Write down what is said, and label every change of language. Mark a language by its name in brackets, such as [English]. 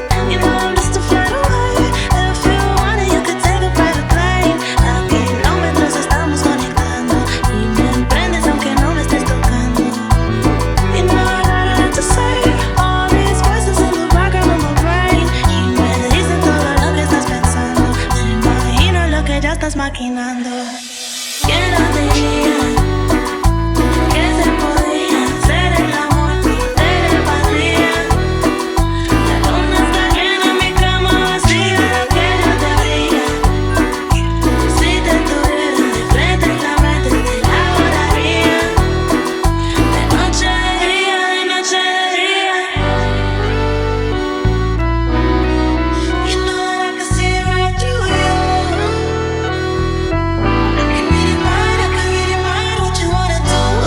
[English] You know I'm just a flight away. If you want it, you could take a private plane. [Spanish] A kilómetros estamos conectando y me prendes aunque no me estés tocando. [English] You know I got a lot to say. All these voices in the background of my brain [Spanish] y me dicen todo lo que estás pensando. Me imagino lo que ya estás maquinando. ¿Quién lo diría que se podía hacer el amor por telepatía? La luna está llena, mi cama vacía, lo que yo te haría. Si te tuviera de frente en la mente te la volaría. De noche de día, de noche de día. [English] You know that I can see right through you. I can read your mind, I can read your mind, what you wanna do.